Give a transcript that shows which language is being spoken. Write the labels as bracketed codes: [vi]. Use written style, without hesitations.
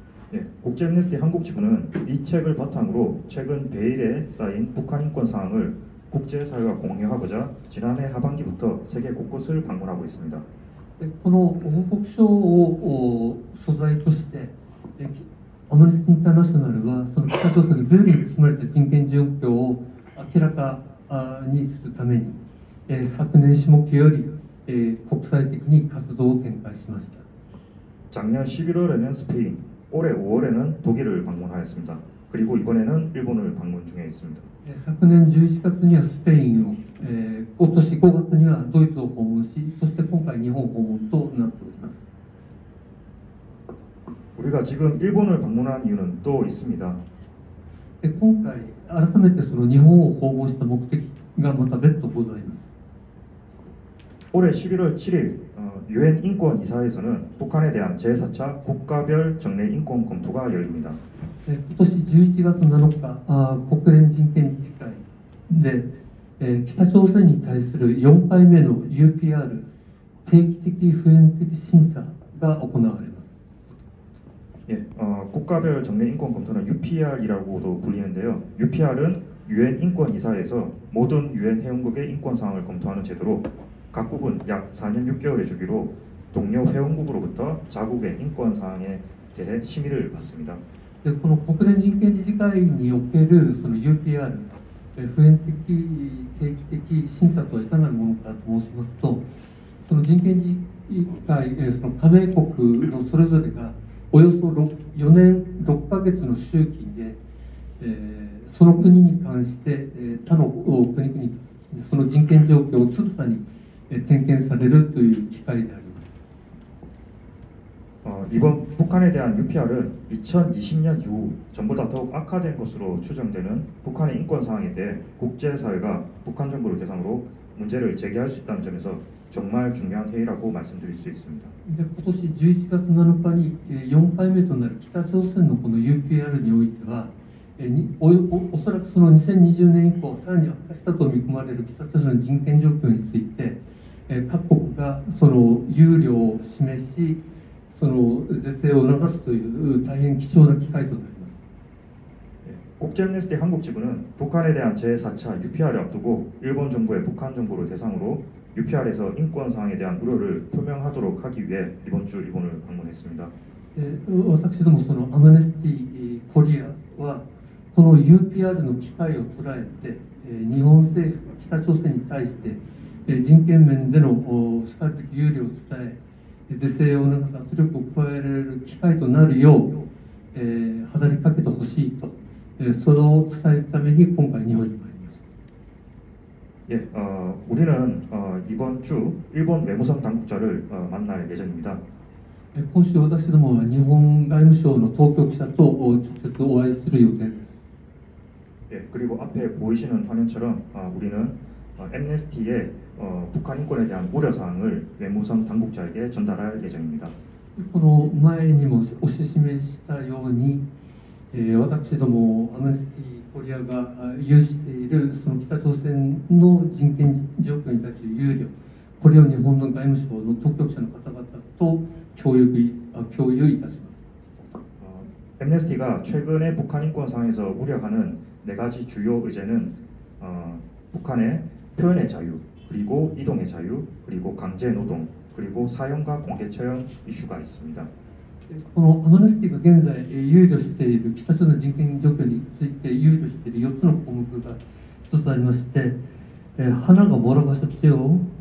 [ko] 네, 국제 엠네스티 한국 지부는 이 책을 바탕으로 최근 베일에 쌓인 북한 인권 사항을 국제사회와 공유하고자 지난해 하반기부터 세계 곳곳을 방문하고 있습니다. [ja] この報告書を素材として、アムネスティ・インターナショナルはその北朝鮮のベルリンに住まれた人権状況を明らかにするために、昨年下期より、国際的に活動を展開しました。 [ko] 작년 11월에는 스페인, 올해 5월에는 독일을 방문하였습니다. 그리고 이번에는 일본을 방문 중에 있습니다. [ja] 昨年11月にはスペインを、今年5月にはドイツを訪問し、そして今回日本訪問となっております。 [ko] 우리가 지금 일본을 방문한 이유는 또 있습니다. [ja] 今回改めてその日本を訪問した目的がまた別途ございます。 [ko] 올해 11월 7일 유엔 인권 이사회에서는 북한에 대한 제4차 국가별 정례 인권 검토가 열립니다. [ja] 今年11月7日、国連人権理事会で、北朝鮮に対する4回目の UPR 定期的普遍的審査が行われます。 [ko] 예, 국가별 정례 인권 검토는 UPR이라고도 불리는데요. UPR은 유엔 인권 이사회에서 모든 유엔 회원국의 인권 사항을 검토하는 제도로 각국은 약 4년 6개월의 주기로 동료 회원국으로부터 자국의 인권 사항에 대해 심의를 받습니다. [ja] でこの国連人権理事会におけるその UPR 普遍的定期的審査とはいかなるものかと申しますと、その人権理事会その加盟国のそれぞれがおよそ4年6ヶ月の周期で、その国に関して、他の国々その人権状況をつぶさに点検されるという機会であります。 [ko] 이번 북한에 대한 UPR은 2020년 이후 전보다 더욱 악화된 것으로 추정되는 북한의 인권 사항에 대해 국제사회가 북한 정부를 대상으로 문제를 제기할 수 있다는 점에서 정말 중요한 회의라고 말씀드릴 수 있습니다. [ja] で今年11月7日に4回目となる北朝鮮のこの UPR においては、おそらくその2020年以降さらに悪化したと見込まれる北朝鮮の人権状況について、各国がその憂慮を示し、その是正を促すという大変貴重な機会となります。 [ko] 국제 엠네스티 한국 지부는 북한에 대한 제4차 UPR을 앞두고 일본 정부의 북한 정부를 대상으로 UPR에서 인권 사항에 대한 우려를 표명하도록 하기 위해 이번 주 일본을 방문했습니다. [ja] 私どもそのアムネスティコリアはこの UPR の機会を捉えて、日本政府北朝鮮に対して人権面でのしかるべき憂慮を伝え、是正を促す圧力を加えられる機会となるよう、働きかけてほしいと、それを伝えるために今回日本に参りました。 [ko] 예, 우리는 이번 주 일본 외무성 당국자를 만날 예정입니다. [ja] 今週私どもは日本外務省の当局者と直接お会いする予定です。 [ko] 예, 그리고 앞에 보이시는 화면처럼 우리는 엠네스티의 북한 인권에 대한 우려 사항을 외무성 당국자에게 전달할 예정입니다. [ja] この前にもお示したように、私どもアムネスティコリアが有しているその北朝鮮の人権状況に対する憂慮、これを日本の外務省の当局者の方々と共有いたします。 [ko] 엠네스티가 최근에 북한 인권 상황에서 우려하는 4가지 주요 의제는 북한의 표현의 자유, 그리고 이동의 자유, 그리고 강제 노동, 그리고 사형과 공개 처형 이슈가 있습니다. [ja] このアムネスティが現在憂慮している北朝鮮の人権状況について憂慮している4つの項目が1つありまして、 [ko] 하나가 뭐라고 하셨죠?